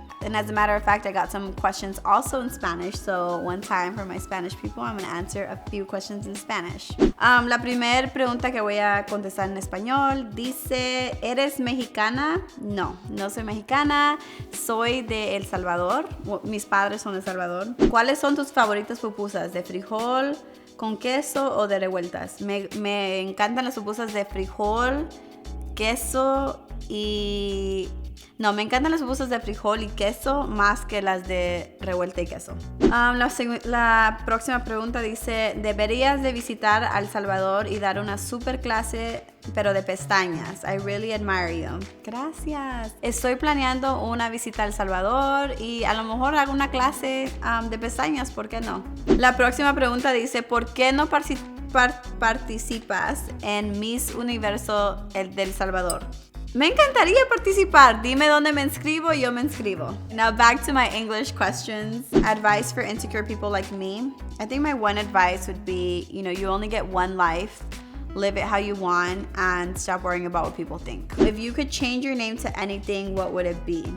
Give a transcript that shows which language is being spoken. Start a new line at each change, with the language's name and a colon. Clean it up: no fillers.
English: And as a matter of fact, I got some questions also in Spanish. So one time for my Spanish people, I'm gonna answer a few questions in Spanish.
Spanish: La primera pregunta que voy a contestar en español dice, ¿eres mexicana? No, no soy mexicana. Soy de El Salvador. Mis padres son de El Salvador. ¿Cuáles son tus favoritas pupusas? ¿De frijol, con queso o de revueltas? Me encantan las pupusas de frijol, queso y... No, me encantan las pupusas de frijol y queso más que las de revuelta y queso. La próxima pregunta dice, deberías de visitar a El Salvador y dar una super clase, pero de pestañas.
English: I really admire you.
Spanish: Gracias. Estoy planeando una visita a El Salvador y a lo mejor hago una clase de pestañas, ¿por qué no? La próxima pregunta dice, ¿por qué no participas en Miss Universo del Salvador? Me encantaría participar. Dime dónde me inscribo, yo me inscribo.
English: Now back to my English questions. Advice for insecure people like me. I think my one advice would be, you only get one life. Live it how you want and stop worrying about what people think. If you could change your name to anything, what would it be?